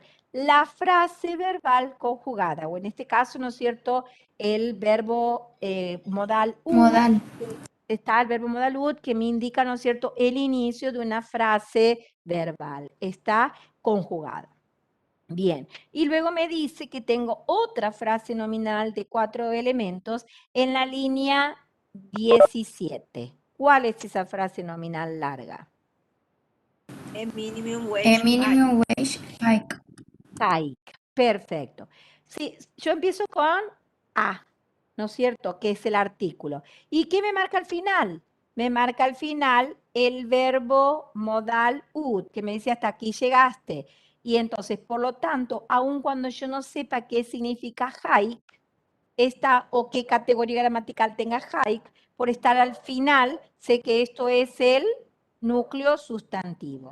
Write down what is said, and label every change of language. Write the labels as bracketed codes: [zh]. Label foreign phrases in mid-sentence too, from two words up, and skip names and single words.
[es] La frase verbal conjugada, o en este caso, ¿no es cierto?, el verbo modal ud, está el verbo modal ud que me indica, ¿no es cierto?, el inicio de una frase verbal, está conjugada. Bien, y luego me dice que tengo otra frase nominal de 4 elementos en la línea 17. ¿Cuál es esa frase nominal larga? [en] A minimum wage. Minimum wage hike. [es] Hike, perfecto. Sí, yo empiezo con A, ¿no es cierto?, que es el artículo. ¿Y qué me marca al final? Me marca al final el verbo modal ud, que me dice hasta aquí llegaste. Y entonces, por lo tanto, aun cuando yo no sepa qué significa hike, o qué categoría gramatical tenga hike, por estar al final, sé que esto es el núcleo sustantivo.